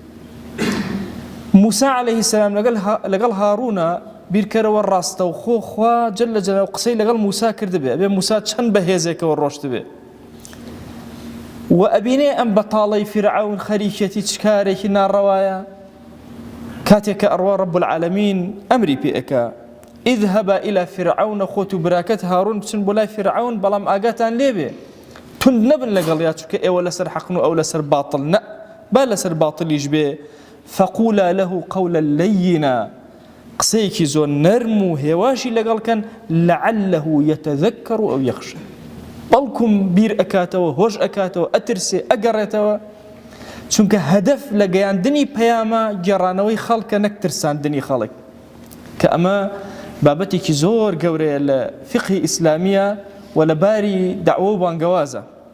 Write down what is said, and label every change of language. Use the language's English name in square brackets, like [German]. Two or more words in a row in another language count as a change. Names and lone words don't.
[Central Kurdish] موسا [Arabic] عەلەیهی السەلام [Central Kurdish] لەگەڵ هاڕونە بیرکەرەوە ڕاستەوخۆ خوا جەل جەلاوە قسەی لەگەڵ موسا کردبێ ئەبێ موسا چەند بەهێزێکەوە ڕۆشتبێ و ئەبینێ ئەم بەتاڵەی فیرعەون خەریکەتی چ کارێکی ناڕەوایە کاتێککە ئەڕوا [Arabic] رب العالمین [Central Kurdish] ئەمری پێ ئەکا [Arabic] اذهبا إلى فرعون [Central Kurdish] خۆت و براکەت هاڕون بچن بۆ لای فیرعەون بەڵام ئاگاتان لێبێ تند نبن لەگەڵیا چونکە ئێوە لەسەر حەقن و ئەو لەسەر باتڵ نە با لەسەر باتڵیش بێ [Arabic] فقولا له قولا لينا [Central Kurdish] قسەیەکی زۆر نەرم و هێواشی لەگەڵکەن [Arabic] لعله يتذكر أو يخشى [Central Kurdish] بەڵکوم بیر ئەکاتەوە هۆش ئەکاتەوە ئەترسێ ئەگەڕێتەوە چونکە هەدەف لە گەیاندنی پەیامە گێڕانەوەی خەڵکە نەک ترساندنی خەڵک کە ئەمە بابەتێکی زۆر گەورەیە لە فقهی ئیسلامیە و لە باری دعوە و بانگەوازە.